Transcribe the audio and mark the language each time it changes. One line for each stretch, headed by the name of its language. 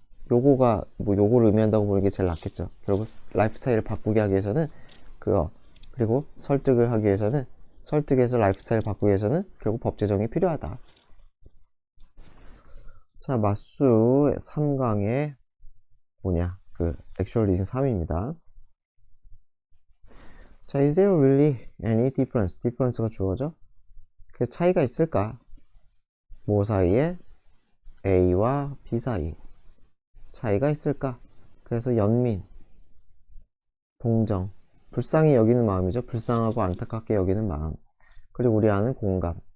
Korean: 요거가 뭐 요거를 의미한다고 보는 게 제일 낫겠죠. 결국 라이프 스타일을 바꾸게 하기 위해서는 그리고 설득을 하기 위해서는, 설득해서 라이프 스타일을 바꾸기 위해서는 결국 법 제정이 필요하다. 자, 맞수 3강의 뭐냐,
English: actual reason 3
Korean: 입니다.
English: 자, is there really any difference?
Korean: difference가 주어져? 그 차이가 있을까? 뭐 사이에? A와 B 사이 차이가 있을까? 그래서 연민, 동정, 불쌍히 여기는 마음이죠. 불쌍하고 안타깝게 여기는 마음. 그리고 우리 안은 공감.